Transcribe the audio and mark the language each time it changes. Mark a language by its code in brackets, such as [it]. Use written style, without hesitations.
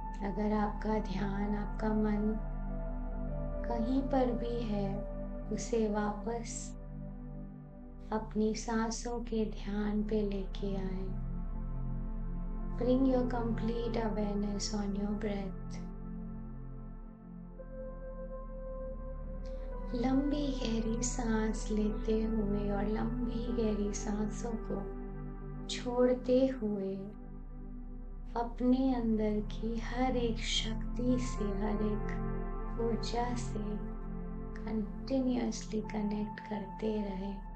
[hi] अगर आपका ध्यान, आपका मन कहीं पर भी है, उसे वापस अपनी सांसों के ध्यान पे लेके आए। [en] Bring your complete awareness on your breath. [hi] लंबी गहरी सांस लेते हुए और लंबी गहरी सांसों को छोड़ते हुए अपने अंदर की हर एक शक्ति से, हर एक ऊर्जा से [en] continuously connect [hi] करते रहे।